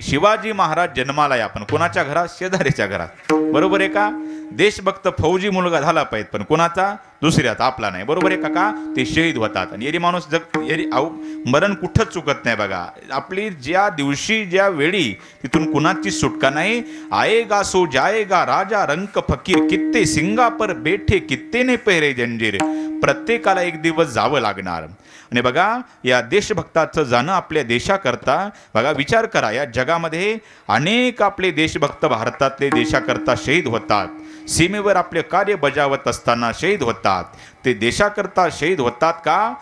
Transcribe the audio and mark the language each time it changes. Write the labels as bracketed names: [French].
[Marathi] शिवाजी महाराज जन्माला आपण कोणाच्या घरात? शेजाऱ्याच्या घरात. बरोबर आहे का? देशभक्त फौजी मुलगा झाला पाहिजे, पण कोणाचा? दुसऱ्याचा, आपला नाही. बरोबर आहे का? ते शहीद होतात. आणि येरी माणूस मरण कुठंच चुकत नाही बघा. आपली ज्या दिवशी ज्या वेळी तिथून कुणाची सुटका नाही. [Hindi] आएगा सो जाएगा राजा रंक फकीर, कित्ते सिंगा पर बैठे कित्ते ने पेरे जंजीर. [Marathi] प्रत्येकाला एक दिवस जावं लागणार. आणि बघा या देशभक्ताचं जाणं आपल्या देशाकरता, बघा विचार करा, या जगामध्ये अनेक आपले देशभक्त भारतातले देशाकरता शहीद होतात. सीमेवर आपले कार्य बजावत असताना शहीद होतात. ते देशाकरता शहीद होतात का?